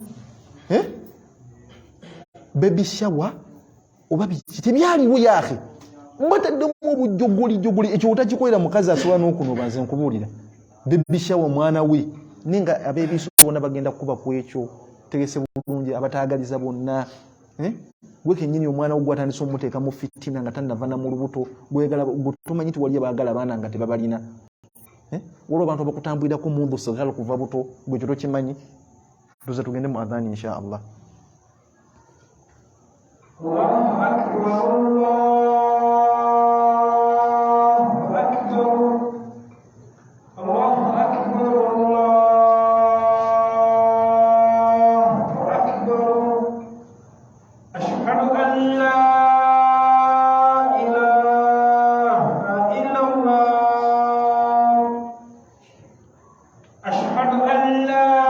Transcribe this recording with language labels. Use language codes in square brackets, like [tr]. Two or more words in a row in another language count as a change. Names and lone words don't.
[en] Baby shower [lg] oba tebyaliwo yaahe mbataddemu obujjogoli ekyo otakikolera mukazi asobola n'okunoba nze nkubuulira [en] baby shower [lg] mwana we ninga abeebiso bonna bagenda kuba ku ekyo tegese bulungi abataagaliza bonna gwe kennyini omwana wo gwatandisa omuteeka mu fitina nga tannava mu lubuto gwegala tomanyi nti wali abaagala abaana nga tebabalina waliwo abantu abakutambulirako mundu sigala kuva buto gwe kyo tokimanyi. Tuze tugende mu adhani [ar] إن شاء الله. الله أكبر الله أكبر الله أكبر الله أكبر أشهد أن لا إله إلا الله أشهد أن لا ilaha illallah ashhadu an la